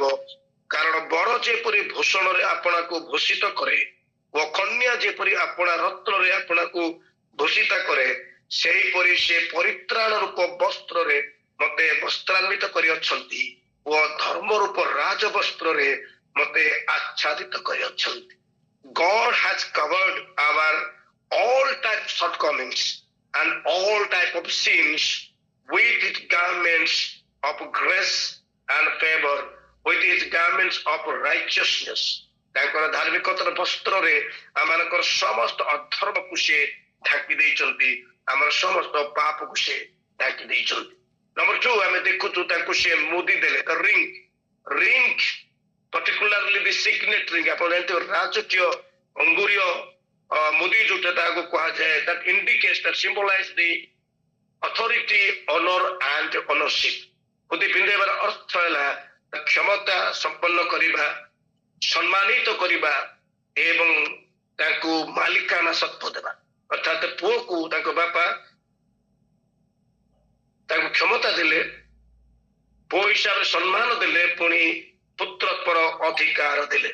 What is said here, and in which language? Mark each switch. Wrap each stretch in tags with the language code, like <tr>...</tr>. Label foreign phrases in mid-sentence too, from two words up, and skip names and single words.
<or>କାରଣ ବର ଯେପରି ଭୂଷଣରେ ଆପଣାକୁ ଭୂଷିତ କରେ ଓ କନ୍ୟା ଯେପରି ଆପଣା ରତ୍ନରେ ଆପଣାକୁ ଭୂଷିତ କରେ, ସେହିପରି ସେ ପରିତ୍ରାଣ ରୂପ ବସ୍ତ୍ରରେ ମତେ ବସ୍ତ୍ରାନ୍ବିତ କରିଅଛନ୍ତି ଓ ଧର୍ମ ରୂପ ରାଜବସ୍ତ୍ରରେ ମତେ ଆଚ୍ଛାଦିତ କରିଅଛନ୍ତି।</or> <en>God has covered our all type shortcomings and all type of sins with his garments of grace and favor, with his garments of righteousness.</en> <or>ତାଙ୍କର ଧାର୍ମିକତାର ବସ୍ତ୍ରରେ ଆମମାନଙ୍କର ସମସ୍ତ ଅଧର୍ମକୁ ସେ ଢାଙ୍କି ଦେଇଛନ୍ତି, ଆମର ସମସ୍ତ ପାପକୁ ସେ ଢାଙ୍କି ଦେଇଛନ୍ତି। ନମ୍ବର 2, ଆମେ ଦେଖୁଛୁ ତାଙ୍କୁ ସେ ମୁଦି ଦେଲେ,</or> <en>the ring, particularly the signet ring।</en> <or>ଆପଣ ଜାଣିଥିବେ ରାଜକୀୟ ଅଙ୍ଗୁରୀୟ ମୁଦି ଯୋଉଟା ତାହାକୁ କୁହାଯାଏ,</or> <en>that indicates, that symbolize the authority, honor and ownership।</en> <or>ମୁଦି ପିନ୍ଧେଇବାର ଅର୍ଥ ହେଲା କ୍ଷମତା ସମ୍ପନ୍ନ କରିବା, ସମ୍ମାନିତ କରିବା ଏବଂ ତାଙ୍କୁ ମାଲିକାନା ସତ୍ତ୍ୱ ଦେବା। ଅର୍ଥାତ ପୁଅକୁ ତାଙ୍କ ବାପା ତାଙ୍କୁ କ୍ଷମତା ଦେଲେ, ପୁଅ ହିସାବରେ ସମ୍ମାନ ଦେଲେ, ପୁଣି ପୁତ୍ରତ୍ୱର ଅଧିକାର ଦେଲେ।</or>